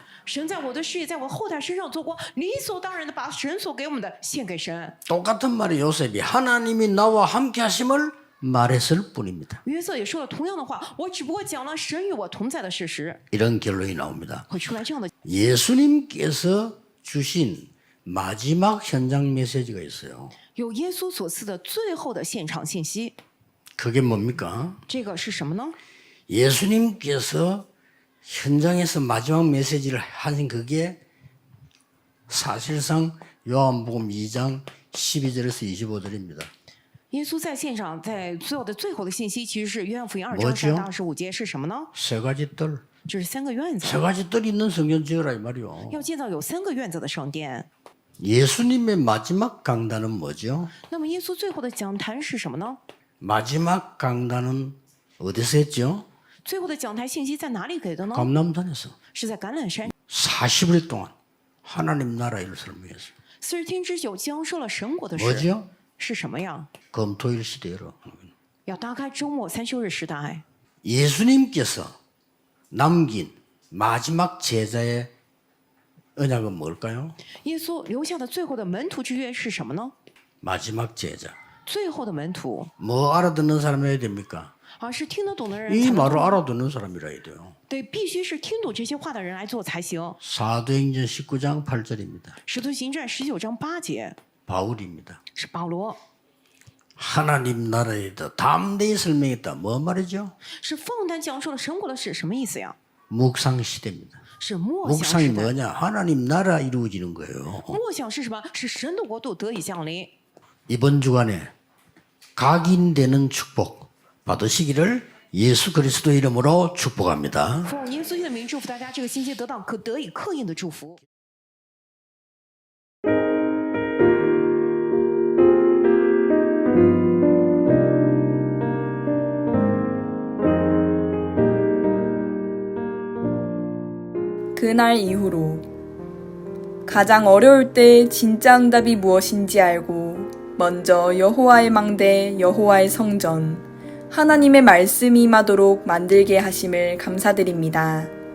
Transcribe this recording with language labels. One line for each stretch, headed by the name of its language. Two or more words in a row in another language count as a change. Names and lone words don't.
Chinese: 神在我的事业，在我后代身上做过，理所当然的把神所给我们的献给神。
Korean: 똑같은 말이 요셉이 하나님이 나와 함께 하심을 말했을 뿐입니다.
Chinese: 约瑟也说了同样的话，我只不过讲了神与我同在的事实，
Korean: 이런 결론이 나옵니다.
Chinese: 会出来这样的。
Korean: 예수님께서 주신 마지막 현장 메시지가 있어요.
Chinese: 有耶稣所赐的最后的现场信息，
Korean: 그게 뭡니까?
Chinese: 这个是什么呢？
Korean: 예수님께서 현장에서 마지막 메시지를 하신 그게 사실상 요한복음 2장 12절에서 25절입니다.
Chinese: 耶稣在现场，在所有的最后的信息，其实是约翰福音2章
Korean: 뭐죠
Chinese: 3到25节是什么呢？
Korean: 세 가지 뜰.
Chinese: 就是3个院子，
Korean: 세 가지 뜰 있는 성전 지으라 이 말이요.
Chinese: 要建造有3个院子的圣殿。
Korean: 예수님의 마지막 강단은 뭐죠?
Chinese: 那么耶稣最后的讲坛是什么呢？
Korean: 마지막 강단은 어디서 했죠?
Chinese: 最后的讲台信息在哪里给的呢？
Korean: 감람산에서
Chinese: 是在橄榄山。
Korean: 40일 동안 하나님 나라 일을 설명했어요.
Chinese: 40 天之久，讲述了神国的事
Korean: 뭐죠?
Chinese: 是什么呀？
Korean: 검토일 시대로.
Chinese: 要打开周末3休日时代。
Korean: 예수님께서 남긴 마지막 제자의 언약은 뭘까요?
Chinese: 耶稣留下的最后的门徒之约是什么呢？
Korean: 마지막 제자.
Chinese: 最后的门徒，
Korean: 뭐 알아듣는 사람이어야 됩니까?
Chinese: 而是听得懂的人
Korean: 이
Chinese: 才能
Korean: 말을
Chinese: 懂。
Korean: 알아듣는 사람이라 해야 돼요.
Chinese: 对，必须是听懂这些话的人来做才行。
Korean: 사도행전 19장 8절입니다.
Chinese: 使徒行传19章8节
Korean: 바울입니다.
Chinese: 是保罗，
Korean: 하나님 나라에 더 담대히 설명했다. 뭐 말이죠?
Chinese: 是放胆讲述了神国的事，什么意思呀？
Korean: 묵상 시대입니다.
Chinese: 是默想
Korean: 묵상이
Chinese: 时代。
Korean: 뭐냐? 하나님 나라 이루어지는 거예요.
Chinese: 默想是什么？是神的国度得以降临。
Korean: 이번 주간에 각인되는 축복 받으시기를 예수 그리스도 이름으로 축복합니다.
Chinese: 奉耶稣基督的名祝福大家，这个星期得到可得以刻印的祝福。
Korean: 그날 이후로 가장 어려울 때 진짜 응답이 무엇인지 알고 먼저 여호와의 망대, 여호와의 성전, 하나님의 말씀이 임하도록 만들게 하심을 감사드립니다.